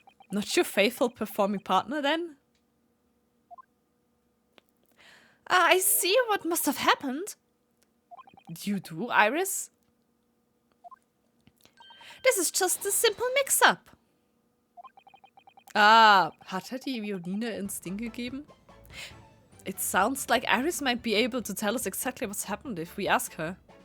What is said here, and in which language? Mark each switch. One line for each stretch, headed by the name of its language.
English: Not your faithful performing partner, then? I see what must have happened. You do, Iris? This is just a simple mix-up.
German: Ah, hat er die Violine ins Ding gegeben?
English: It sounds like Iris might be able to tell us exactly what's happened if we ask her.